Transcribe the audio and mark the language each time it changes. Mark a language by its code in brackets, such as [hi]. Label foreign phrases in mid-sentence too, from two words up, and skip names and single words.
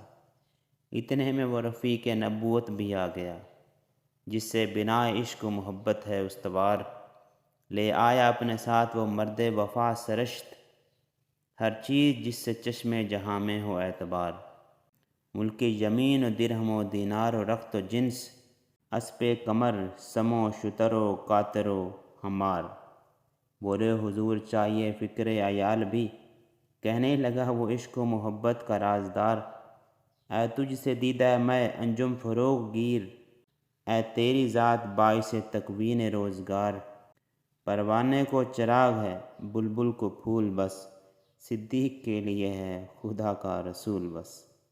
[ur] اتنے میں وہ رفیق نبوت بھی آ گیا، جس سے بنا عشق و محبت ہے استوار۔ لے آیا اپنے ساتھ وہ مرد وفا سرشت، ہر چیز جس سے چشم جہاں میں ہو اعتبار۔ ملک یمین و درہم و دینار و رخت و جنس، اسپِ قمر سم و شتر و قاطر و حمار۔ بولے حضور چاہیے فکر عیال بھی، کہنے لگا وہ عشق و محبت کا رازدار۔ اے تجھ سے دیدہ میں انجم فروغ گیر، اے تیری ذات باعث تکوین روزگار۔ پروانے کو چراغ ہے بلبل کو پھول بس، صدیق کے لیے ہے خدا کا رسول بس۔